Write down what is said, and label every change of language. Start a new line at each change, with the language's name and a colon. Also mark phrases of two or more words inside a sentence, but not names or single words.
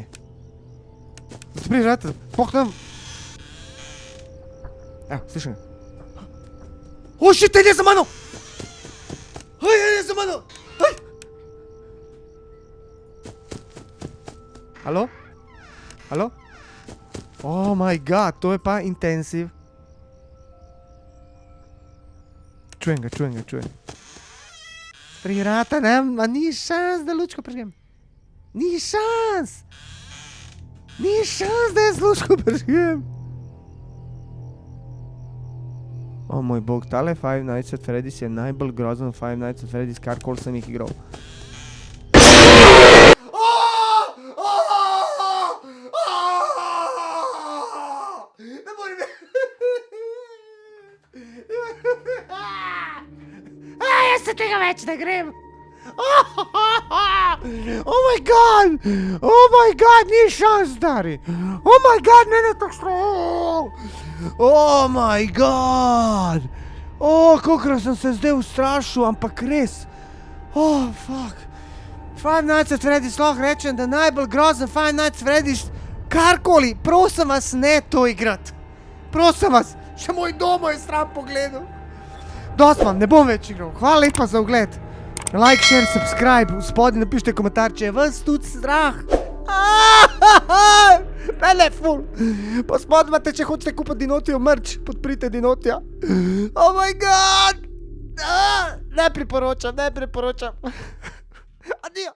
Slovenian: Zapri vrata, poh tam. Evo, slišam ga. O, shit, ide za mano! Ide za mano! Halo? Halo?
English: Oh my god,
Slovenian: to je pa intensiv. Čujem ga. Pri vrata, ne, ma ni šans, da lučko prižgem. Ni šans, da jaz lučko prižgem. O moj bog, tale Five Nights at Freddy's je najbolj grozen Five Nights at Freddy's, karkoli sem jih igral. Ne morem. Jaz se tega več ne grem.
English: Oh my god,
Slovenian: ni šans, stari.
English: Oh my god,
Slovenian: mene je tako strah.
English: Oh my god.
Slovenian: Kolikrat sem se zdaj ustrašil, ampak res.
English: Oh, fuck.
Slovenian: Five Nights at Freddy's, lahko rečem, da najbolj grozen Five Nights at Freddy's, karkoli, prosim vas, ne to igrat. Prosim vas, še moj doma je stran pogledal. Dost imam, ne bom več igral. Hvala lepa za ogled.
English: Like, share, subscribe,
Slovenian: v spodnji napišite komentar, če je vas tudi strah. Mene je ful. Pa spodnji imate, če hočete kupiti Dinotijo merch, podprite Dinotija.
English: Oh my god.
Slovenian: Ne priporočam. Adijo.